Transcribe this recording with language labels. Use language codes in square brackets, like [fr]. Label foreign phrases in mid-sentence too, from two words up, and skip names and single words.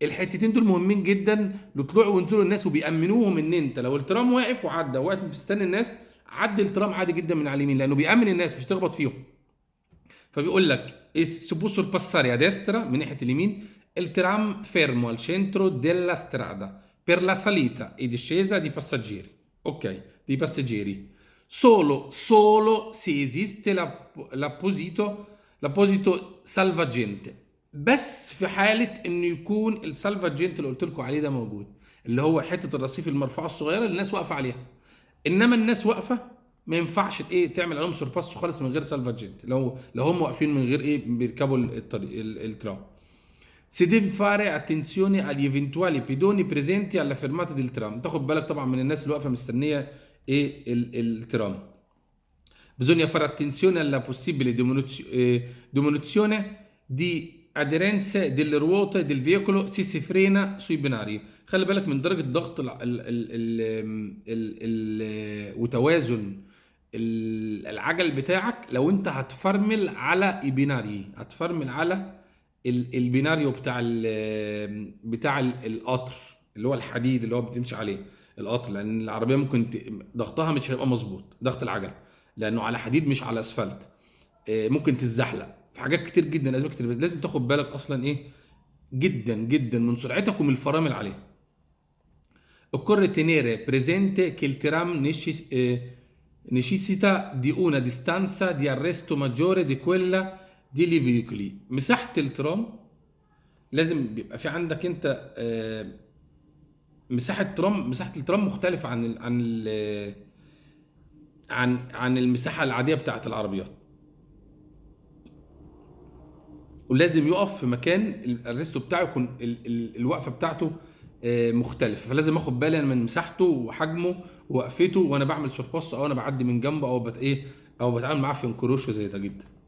[ar] الحتتين دول مهمين جدا لطلوع ونزول الناس، وبيأمنوهم ان انت لو الترام واقف وعدى وقت مستني الناس، عدي الترام عادي جدا من على اليمين، لانه بيأمن الناس مش تخبط فيهم. فبيقول لك [it] si può sorpassare a destra [ar] من ناحيه اليمين [it] il tram fermo al centro della strada per la salita e discesa di passeggeri. Ok, dei passeggeri. Solo se esiste l'apposito salvagente. [ar] بس في حاله انه يكون السالفاجنت اللي قلت لكم عليه ده موجود، اللي هو حته الرصيف المرفوعه الصغيره اللي الناس واقفه عليها. انما الناس واقفه ما ينفعش ايه تعمل عليهم سورباس خالص من غير سالفاجنت، لو هم واقفين من غير ايه بيركبوا الطريق الترام. [it] Si deve fare attenzione agli eventuali pedoni presenti alla fermata del tram. [ar] تاخد بالك طبعا من الناس اللي واقفه مستنيه ايه الترام. [it] Bisogna fare attenzione alla possibile diminuzione di aderenze delle ruote del veicolo se si frena sui binari. [ar] خلي بالك من درجة ضغط وتوازن العجل بتاعك لو انت هتفرمل على البيناري، هتفرمل على البيناريو بتاع القطر اللي هو الحديد اللي هو بتمشي عليه القطر، لان العربيه ممكن ضغطها مش هيبقى مظبوط، ضغط العجل لانه على حديد مش على اسفلت، ممكن تتزحلق في حاجات كتير جدا، اسباب كتير لازم تاخد بالك اصلا ايه جدا جدا من سرعتك ومن الفرامل عليه. [it] Occorre tenere presente che il tram necessita di una distanza di arresto maggiore di quella degli veicoli. [ar] مساحة الترام لازم بيبقى في عندك انت مساحة الترام مختلفة عن المساحة العادية بتاعت العربيات، ولازم يقف في مكان الريستو بتاعه يكون الوقفة بتاعته مختلف، فلازم اخد بالي من مساحته وحجمه ووقفته وانا بعمل سورباس او انا بعدي من جنبه او بتعامل معاه في انكروشو زي ده جدا.